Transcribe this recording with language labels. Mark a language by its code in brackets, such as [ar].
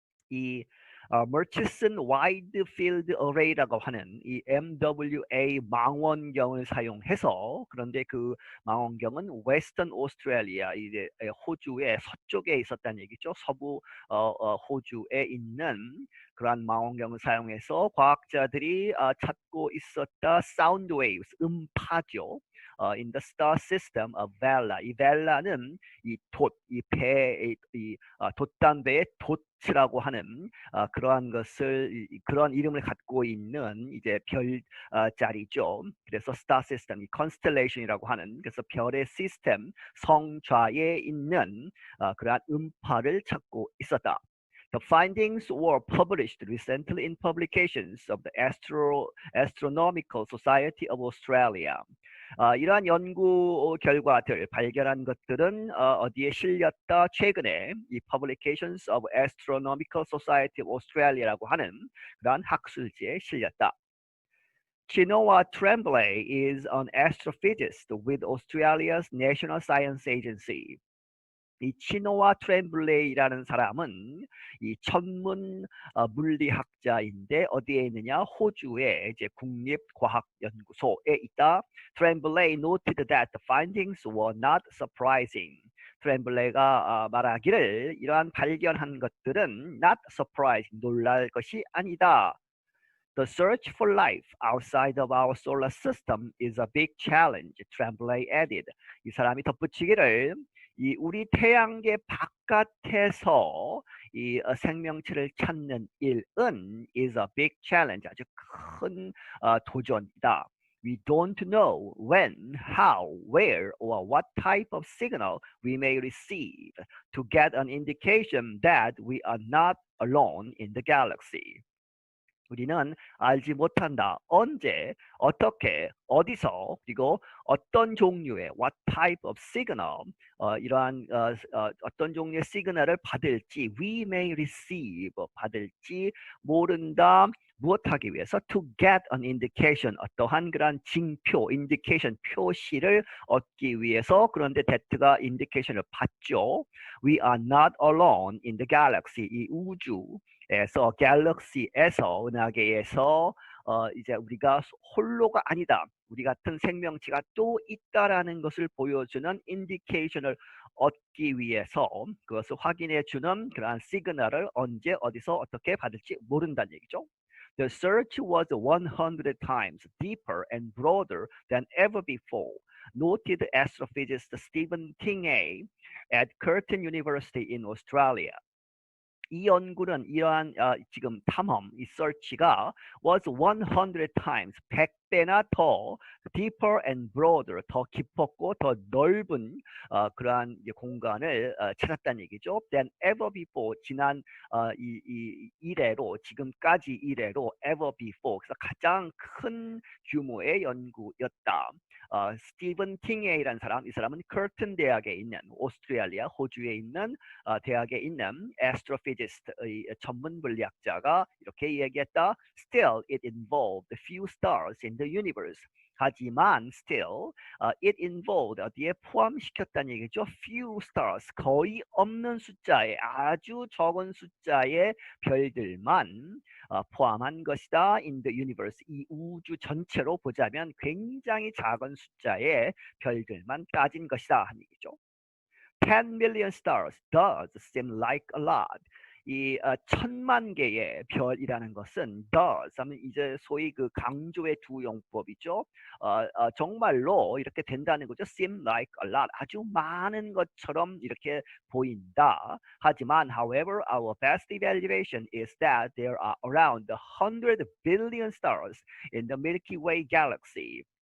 [ko] 이 Murchison Wide Field Array라고 하는 이 MWA 망원경을 사용해서, 그런데 그 망원경은 Western Australia, 이제 호주의 서쪽에 있었다는 얘기죠. 서부 호주에 있는 그러한 망원경을 사용해서 과학자들이 찾고 있었다. [en] Sound waves, 음파죠. In the star system of Vela. [ko] 이 벨라는 이 돛, 이 배, 이 돛단배의 돛이라고 하는 그러한 것을, 그런 이름을 갖고 있는 이제 별자리죠. 그래서 star system, 이 constellation이라고 하는, 그래서 별의 시스템, 성좌에 있는 그러한 음파를 찾고 있었다. [en] The findings were published recently in publications of the Astronomical Society of Australia. [ko] 이러한 연구 결과들, 발견한 것들은 어디에 실렸다? 최근에 이 Publications of Astronomical Society of Australia라고 하는 그러한 학술지에 실렸다. [en] Chinoa Tremblay is an astrophysicist with Australia's National Science Agency. [ko] 이 치노와 트렘블레이라는 사람은 이 천문 물리학자인데 어디에 있느냐? 호주의 이제 국립과학연구소에 있다. [en] 트렘블레이 noted that the findings were not surprising. [ko] 트렘블레이가 말하기를 이러한 발견한 것들은 [en] not surprising, [ko] 놀랄 것이 아니다. [en] The search for life outside of our solar system is a big challenge, Tremblay added. [ko] 이 사람이 덧붙이기를 이 우리 태양계 바깥에서 생명체를 찾는 일은 [en] is a big challenge. [ko] 아주 큰 도전이다. [en] We don't know when, how, where, or what type of signal we may receive to get an indication that we are not alone in the galaxy. [ko] 우리는 알지 못한다. 언제, 어떻게, 어디서, 그리고 어떤 종류의 [en] what type of signal, [ko] 이러한 어떤 종류의 시그널을 받을지, [en] we may receive, [ko] 받을지 모른다. 무엇하기 위해서? [en] To get an indication, [ko] 어떠한 그런 징표, indication, 표시를 얻기 위해서. 그런데 that가 indication을 받죠. [en] We are not alone in the galaxy, [ko] 이 우주에서, 갤럭시에서, 은하계에서 이제 우리가 홀로가 아니다. 우리 같은 생명체가 또 있다라는 것을 보여주는 인디케이션을 얻기 위해서 그것을 확인해 주는 그러한 시그널을 언제 어디서 어떻게 받을지 모른다는 얘기죠. [en] The search was 100 times deeper and broader than ever before, noted astrophysicist Stephen King at Curtin University in Australia. [ko] 이 연구는 이러한 지금 탐험, 이 search가 [en] was 100 times, [ko] 100배나 더 [en] deeper and broader, [ko] 더 깊었고 더 넓은 그러한 공간을 찾았다는 얘기죠. [en] Than ever before, [ko] 지난 이래로, 지금까지 이래로, ever before, 그래서 가장 큰 규모의 연구였다. 스티븐 킹이라는 사람, 이 사람은 커튼 대학에 있는, 오스트레일리아 호주에 있는 대학에 있는 astrophysicist의 전문 물리학자가 이렇게 얘기했다. [en] Still, it involved few stars in the universe. [ko] 하지만 [en] still, it involved, [ko] 어디에 포함시켰다는 얘기죠. Few stars, 거의 없는 숫자의, 아주 적은 숫자의 별들만 포함한 것이다. [en] In the universe, [ko] 이 우주 전체로 보자면 굉장히 작은 숫자의 별들만 따진 것이다 하는 얘기죠. [en] 10 million stars does seem like a lot. [ko] 이 1000만 개의 별이라는 것은 does 하면 이제 소위 그 강조의 두 용법이죠. 정말로 이렇게 된다는 거죠. [en] seem like a lot. [ko] 아주 많은 것처럼 이렇게 보인다. 하지만 [en] however, our best evaluation is that there are around 100 billion stars in the Milky Way galaxy.